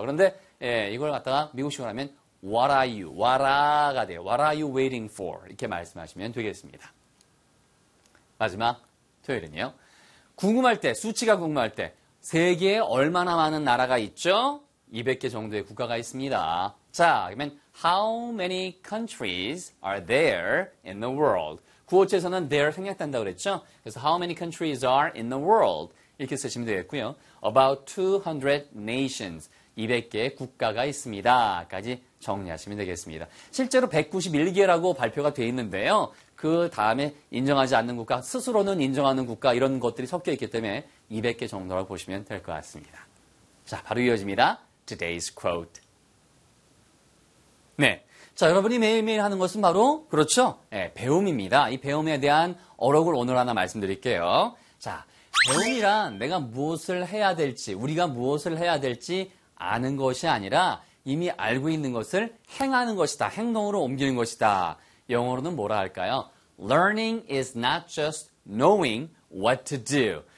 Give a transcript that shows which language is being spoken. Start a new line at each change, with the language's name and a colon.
Korean: 그런데 예, 이걸 갖다가 미국식으로 하면
English: What are you? What are가
Korean: 돼요.
English: What are you waiting for?
Korean: 이렇게 말씀하시면 되겠습니다. 마지막 토요일은요. 궁금할 때, 수치가 궁금할 때 세계에 얼마나 많은 나라가 있죠? 200개 정도의 국가가 있습니다. 자, 그러면
English: How many countries are there in the world?
Korean: 구어체에서는 there 생략된다고 그랬죠? 그래서
English: how many countries are in the world?
Korean: 이렇게 쓰시면 되겠고요.
English: About 200 nations,
Korean: 200개의 국가가 있습니다. 까지 정리하시면 되겠습니다. 실제로 191개라고 발표가 되어 있는데요. 그 다음에 인정하지 않는 국가, 스스로는 인정하는 국가 이런 것들이 섞여 있기 때문에 200개 정도라고 보시면 될 것 같습니다. 자, 바로 이어집니다.
English: Today's quote.
Korean: 네. 자, 여러분이 매일매일 하는 것은 바로, 그렇죠? 예, 배움입니다. 이 배움에 대한 어록을 오늘 하나 말씀드릴게요. 자, 배움이란 내가 무엇을 해야 될지, 우리가 무엇을 해야 될지 아는 것이 아니라 이미 알고 있는 것을 행하는 것이다. 행동으로 옮기는 것이다. 영어로는 뭐라 할까요?
English: Learning is not just knowing what to do.